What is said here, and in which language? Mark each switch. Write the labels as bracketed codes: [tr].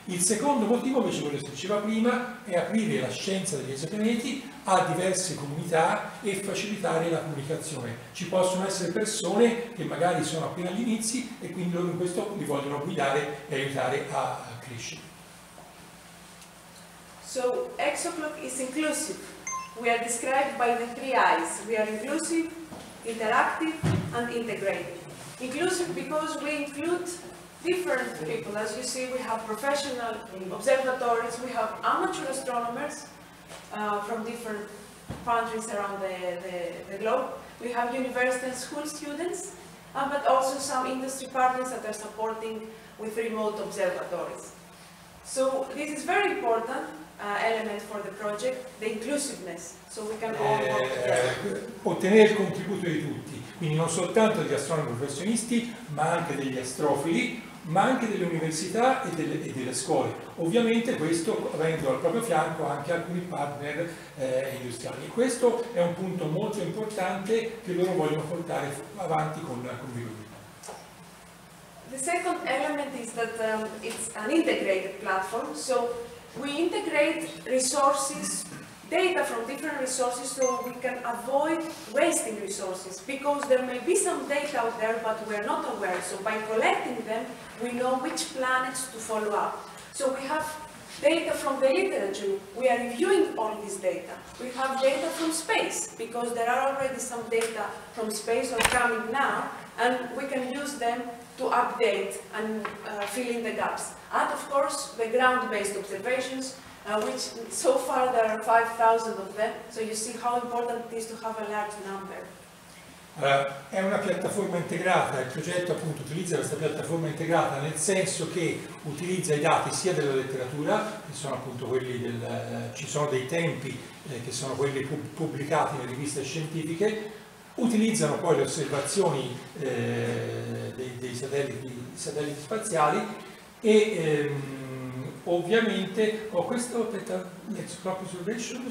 [it] Il secondo motivo, invece, quello che si diceva prima, è aprire la scienza degli esopianeti a diverse comunità e facilitare la comunicazione. Ci possono essere persone che magari sono appena agli inizi e quindi loro in questo li vogliono guidare e aiutare a crescere. [en] So ExoClock is inclusive. We are described by the three I's. We are inclusive, interactive, and integrated. Inclusive because we include different people. As you see, we have professional observatories, we have amateur astronomers from different countries around the globe. We have university and school students, but also some industry partners that are supporting with remote observatories. So this is very important element for the project, the inclusiveness, so we can all work together. [it] Ottenere il contributo di tutti, quindi non soltanto degli astronomi professionisti, ma anche degli astrofili, ma anche delle università e delle scuole. Ovviamente questo avendo al proprio fianco anche alcuni partner industriali. E questo è un punto molto importante che loro vogliono portare avanti con vigore. [en] The second element is that it's an integrated platform, so we integrate resources, data from different resources, so we can avoid wasting resources, because there may be some data out there but we're not aware, so by collecting them we know which planets to follow up. So we have data from the literature, we are reviewing all this data. We have data from space, because there are already some data from space or coming now, and we can use them to update and fill in the gaps. And of course, the ground-based observations, which so far there are 5,000 of them, so you see how important it is to have a large number. [it] È una piattaforma integrata, il progetto appunto utilizza questa piattaforma integrata nel senso che utilizza i dati sia della letteratura, che sono appunto quelli ci sono dei tempi che sono quelli pubblicati nelle riviste scientifiche, utilizzano poi le osservazioni dei satelliti spaziali e ovviamente questo l' [en] ExoClock observation